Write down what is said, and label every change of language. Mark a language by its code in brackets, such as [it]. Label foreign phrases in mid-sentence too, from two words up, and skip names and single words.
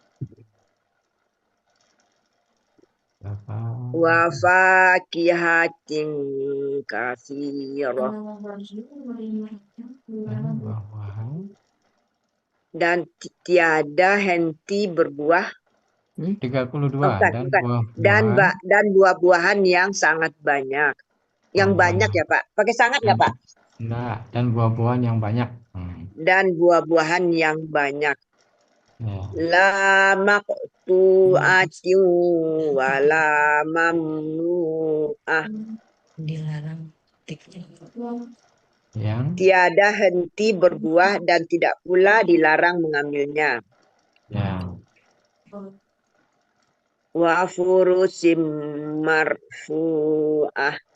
[ar] وفاكهة كثيرة, [id] dan tiada henti berbuah 32 Bukan, dan bukan. buah-buahan. Dan buah-buahan yang sangat banyak. Yang banyak ya Pak. Pakai sangat nggak Pak? Enggak, dan buah-buahan yang banyak. Dan buah-buahan yang banyak. Ya. [ar] لا مقطوعة ولا ممنوعة. [id] Dilarang petiknya. Yang Tiada henti berbuah dan tidak pula dilarang mengambilnya. ya. [ar] وفرش مرفوعة.